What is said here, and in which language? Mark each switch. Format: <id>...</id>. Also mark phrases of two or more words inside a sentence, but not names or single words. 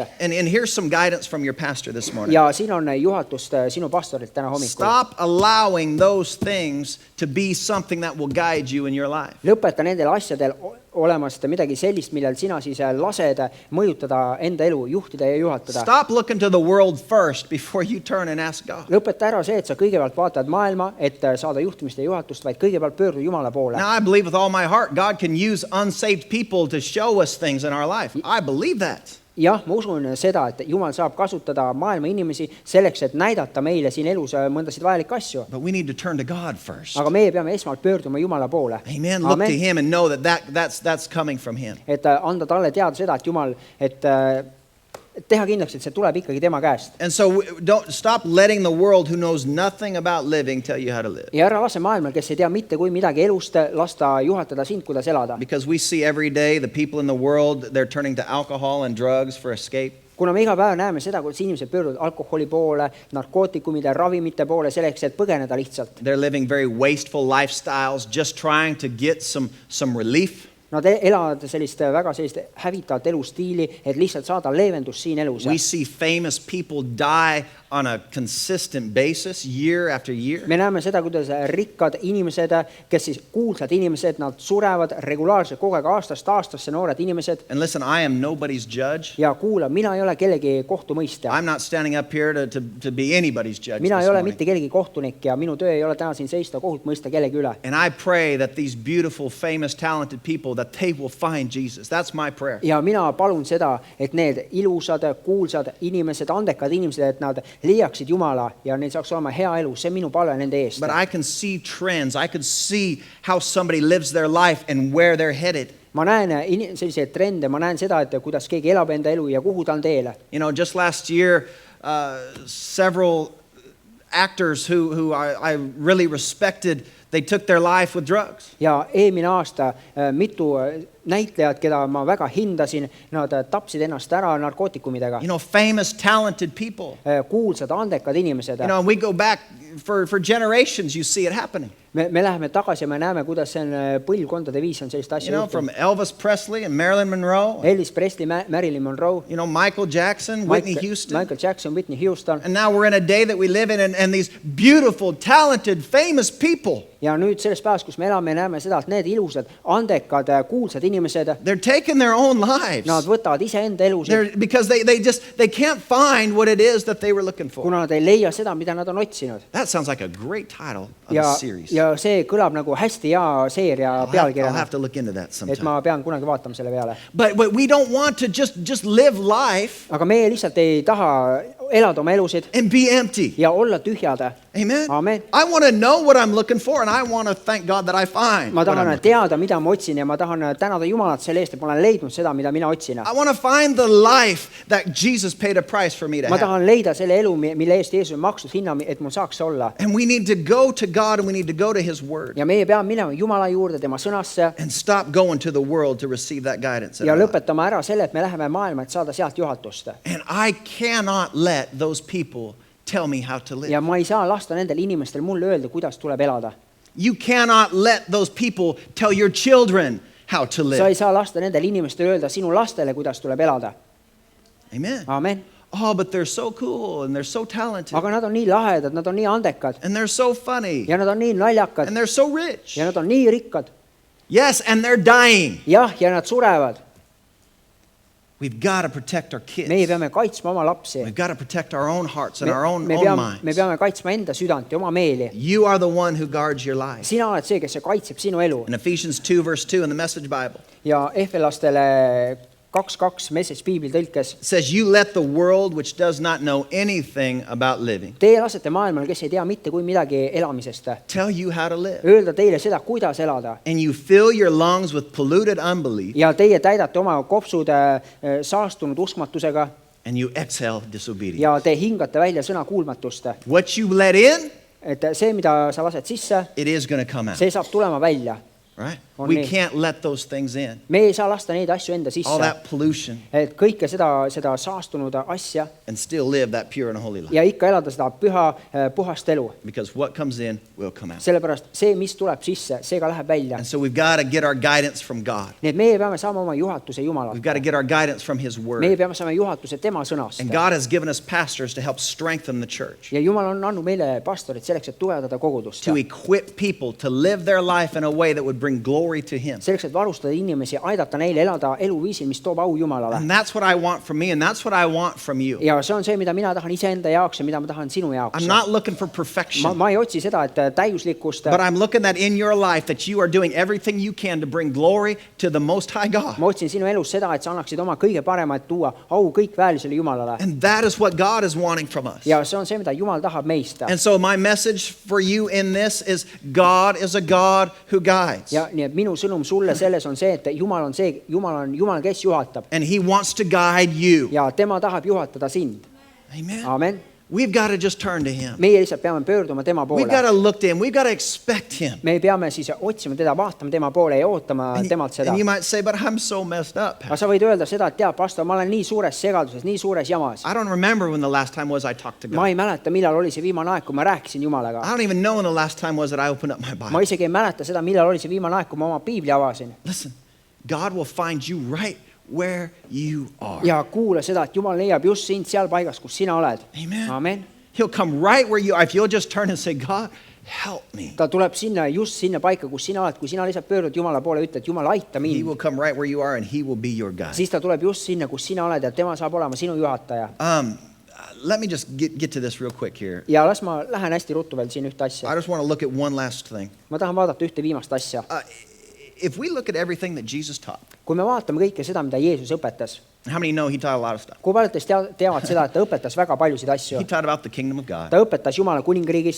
<en>And here's some guidance from your pastor this morning.</en> <et>Ja siin on juhatust sinu pastorilt täna hommikul.</et> <en>Stop allowing those things to be something that will guide you in your life.</en> <et>Lõpeta nendel asjadel olemast midagi sellist, millel sina siis lased mõjutada enda elu, juhtida ja juhatada.</et> <en>Stop looking to the world first before you turn and ask God.</en> <et>Lõpeta ära see, et sa kõigepealt vaatad maailma, et saada juhtimist ja juhatust, vaid kõigepealt pöördu Jumala poole.</et> <en>Now I believe with all my heart God can use unsaved people to show us things in our life. I believe that.</en> <et>Jah, ma usun seda, et Jumal saab kasutada maailma inimesi selleks, et näidata meile siin elus mõndasid vajalikke asju.</et> <en>But we need to turn to God first.</en> <et>Aga meie peame esmalt pöörduma Jumala poole.</et> <en>Amen. Look to Him and know that's coming from Him.</en> <et>Et anda talle teada seda, et Jumal, et teha kindlaks, et see tuleb ikkagi tema käest.</et> <en>And so don't stop letting the world who knows nothing about living tell you how to live.</en> <et>Ja ära lase maailmal, kes ei tea mitte kui midagi elust, lasta juhatada sind, kuidas elada.</et> <en>Because we see every day the people in the world, they're turning to alcohol and drugs for escape.</en> <et>Kuna me iga päev näeme seda, kuidas inimesed pöörduvad alkoholi poole, narkootikumide, ravimite poole selleks, et põgeneda lihtsalt.</et> <en>They're living very wasteful lifestyles, just trying to get some relief.</en> <et>Nad elavad sellist väga sellist hävitavat elustiili, et lihtsalt saada leevendust siin elus.</et> <en>We see famous people die on a consistent basis year after year.</en> <et>Me näeme seda, kuidas rikkad inimesed, kes siis kuulsad inimesed, nad surevad regulaarselt kogu aeg aastast aastasse, noored inimesed.</et> <en>And listen, I am nobody's judge.</en> <et>Ja kuula, mina ei ole kellegi kohtumõistja.</et> <en>I'm not standing up here to be anybody's judge</en> <et>Mina</et> <en>this</en> <et>ei ole</et> <en>morning.</en> <et>mitte kellegi kohtunik ja minu töö ei ole täna siin seista kohut mõista kellegi üle.</et> <en>And I pray that these beautiful, famous, talented people, that they will find Jesus. That's my prayer.</en> <et>Ja mina palun seda, et need ilusad, kuulsad inimesed, andekad inimesed, et nad leiaksid Jumala ja neil saaks olema hea elu. See on minu palve nende eest.</et> <en>But I can see trends. I can see how somebody lives their life and where they're headed.</en> <et>Ma näen selliseid trende, ma näen seda, et kuidas keegi elab enda elu ja kuhu ta on teele.</et> <en>You know, just last year, several actors who I really respected, they took their life with drugs.</en> <et>Ja eelmine aasta mitu näitlejad, keda ma väga hindasin, nad tapsid ennast ära narkootikumidega.</et> <en>You know, famous, talented people.</en> <et>Kuulsad, andekad inimesed.</et> <en>You know, we go back for generations, you see it happening.</en> <et>Me läheme tagasi ja me näeme, kuidas see on põlvkondade viis on sellist asja</et> <en>You know, from Elvis Presley and Marilyn Monroe.</en> <et>Elvis Presley, Marilyn Monroe,</et> <en>You know, Michael Jackson, Whitney Houston.</en> <et>Michael Jackson, Whitney Houston.</et> <en>And now we're in a day that we live in, and these beautiful, talented, famous people,</en> <et>Ja nüüd selles päevas, kus me elame, näeme seda, et need ilusad, andekad, kuulsad inimesed,</et> <en>they're taking their own lives.</en> <et>nad võtavad iseenda elusid,</et> <en>Because they can't find what it is that they were looking for.</en> <et>kuna nad ei leia seda, mida nad on otsinud.</et> <en>That sounds like a great title of</en> <et>Ja,</et> <en>a series.</en> <et>ja see kõlab nagu hästi hea seeria</et> <en>I'll</en> <et>pealkirjana,</et> <en>have to look into that</en> <et>et</et> <en>sometime.</en> <et>ma pean kunagi vaatama selle peale.</et> <en>But we don't want to just live life</en> <et>Aga meie lihtsalt ei taha elada oma elusid</et> <en>and be empty.</en> <et>ja olla tühjad.</et> <en>Amen.</en> <et>Amen.</et> <en>I want to know what I'm looking for, and I want to thank God that I find.</en> <et>Ma</et> <en>what I'm</en> <et>tahan</et> <en>looking</en> <et>teada, mida ma otsin ja ma tahan tänada Jumalat selle eest, et ma olen leidnud seda, mida mina otsin.</et> <en>I want to find the life that Jesus paid a price for me to</en> <et>Ma</et> <en>have.</en> <et>tahan leida selle elu, mille eest Jeesus on maksnud hinna, et mul saaks olla.</et> <en>And we need to go to God, and we need to go to His Word</en> <et>Ja meie peame minema Jumala juurde, tema sõnasse</et> <en>and stop going to the world to receive that guidance. in</en> <et>ja</et> <en>our life.</en> <et>lõpetama ära selle, et me läheme maailma, et saada sealt juhatust.</et> <en>And I cannot let those people tell me how to live.</en> <et>Ja ma ei saa lasta nendel inimestel mulle öelda, kuidas tuleb elada.</et> <en>You cannot let those people tell your children how to</en> <et>Sa</et> <en>live.</en> <et>ei saa lasta nendel inimestel öelda sinu lastele, kuidas tuleb elada.</et> <en>Amen.</en> <et>Amen.</et> <en>Oh, but they're so cool and they're so talented</en> <et>aga nad on nii lahedad, nad on nii andekad</et> <en>and they're so funny</en> <et>ja nad on nii naljakad</et> <en>and they're so rich.</en> <et>ja nad on nii rikkad.</et> <en>Yes, and they're dying.</en> <et>jah, ja nad surevad.</et> <en>We've got to protect our kids.</en> <et>meie peame kaitsma oma lapsi.</et> <en>We've got to protect our own hearts and our own</en> <et>me</et> <en>minds.</en> <et>peame kaitsma enda südant ja oma meeli.</et> <en>You are the one who guards your life.</en> <et>sina oled see, kes kaitseb sinu elu.</et> <en>In Ephesians 2 verse 2 in the Message Bible,</en> <et>ja Efelastele 2:2 Message piibli tõlkes.</et> <en>it says, you let the world which does not know anything about living</en> <et>Teie lasete maailmal, kes ei tea mitte kui midagi elamisest,</et> <en>tell you how to live.</en> <et>öelda teile seda, kuidas elada.</et> <en>And you fill your lungs with polluted unbelief</en> <et>ja teie täidate oma kopsud saastunud uskmatusega</et> <en>and you exhale disobedience.</en> <et>ja te hingate välja sõna kuulmatust.</et> <en>What you let in,</en> <et>et see, mida sa lased sisse,</et> <en>it is going to come out.</en> <et>see saab tulema välja.</et> <en>Right?</en> <et>On</et> <en>We</en> <et>nii.</et> <en>can't let those things in.</en> <et>me ei saa lasta neid asju enda</et> <en>All</en> <et>sisse.</et> <en>that pollution</en> <et>et kõike seda saastunud asja</et> <en>and still live that pure and holy life.</en> <et>ja ikka elada seda püha, puhast elu.</et> <en>Because what comes in will come out.</en> <et>sellepärast see, mis tuleb sisse, see ka läheb välja.</et> <en>And so we've got to get our guidance from God.</en> <et>nii et meie peame saama oma juhatuse Jumalalt.</et> <en>We've got to get our guidance from His</en> <et>meie</et> <en>Word.</en> <et>peame saama juhatuse tema sõnast.</et> <en>And God has given us pastors to help strengthen the church,</en> <et>ja Jumal on andnud meile pastorid selleks, et tugevdada kogudust.</et> <en>to equip people to live their life in a way that would bring glory to Him.</en> <et>selleks, et varustada inimesi, aidata neil elada eluviisil, mis toob au Jumalale.</et> <en>And that's what I want from me, and that's what I want from you.</en> <et>ja see on see, mida mina tahan iseenda jaoks ja mida ma tahan sinu jaoks.</et> <en>I'm not looking for perfection,</en> <et>ma ei otsi seda, et täiuslikkust.</et> <en>but I'm looking that in your life that you are doing everything you can to bring glory to the Most High God.</en> <et>ma otsin sinu elus seda, et sa annaksid oma kõige parema, et tuua au kõikväärisele Jumalale.</et> <en>And that is what God is wanting from us.</en> <et>ja see on see, mida Jumal tahab meist.</et> <en>And so my message for you in this is God is a God who guides.</en> <et>ja nii et minu sõnum sulle selles on see, et Jumal on see, Jumal, kes juhatab.</et> <en>And He wants to guide you.</en> <et>ja tema tahab juhatada sind.</et> <en>Amen.</en> <et>Amen.</et> <en>We've got to just turn to Him.</en> <et>meie lihtsalt peame pöörduma tema</et> <en>We've got</en> <et>poole.</et> <en>to look to Him. We've got to expect Him.</en> <et>me peame siis otsima teda, vaatama tema poole ja ootama temalt seda.</et> <en>And you might say, but I'm so messed up.</en> <et>aga sa võid öelda seda, et tead, pastor, ma olen nii suures segaduses, nii suures jamas.</et> <en>I don't remember when the last time was I talked to</en> <et>ma</et> <en>God.</en> <et>ei mäleta, millal oli see viimane aeg, kui ma rääkisin Jumalaga.</et> <en>I don't even know when the last time was that I opened up my</en> <et>ma</et> <en>Bible.</en> <et>isegi ei mäleta seda, millal oli see viimane aeg, kui ma oma piibli avasin.</et> <en>Listen, God will find you right where you are.</en> <et>ja kuula seda, et Jumal leiab just sind seal paigas, kus sina oled.</et> <en>Amen.</en> <et>Amen.</et> <en>He'll come right where you are. If you'll just turn and say, God, help me.</en> <et>ta tuleb just sinna paika, kus sina oled, kui sina lihtsalt pöördud Jumala poole, ütled, Jumal, aita</et> <en>He</en> <et>mind.</et> <en>will come right where you are and He will be your guide.</en> <et>siis ta tuleb just sinna, kus sina oled ja tema saab olema sinu juhataja.</et> <en>Let me just get to this real quick here.</en> <et>ja las ma lähen hästi ruttu veel siin ühte asja.</et> <en>I just want to look at one last thing.</en> <et>ma tahan vaadata ühte viimast asja.</et> <en>If we look at everything that Jesus taught,</en> <et>kui me vaatame kõike seda, mida Jeesus õpetas,</et> <en>how many know He taught a lot of stuff?</en> <et>kui paljud teist teavad seda, et ta õpetas väga paljusid asju.</et> <en>He taught about the kingdom of God.</en> <et>ta õpetas Jumala kuningriigist,</et>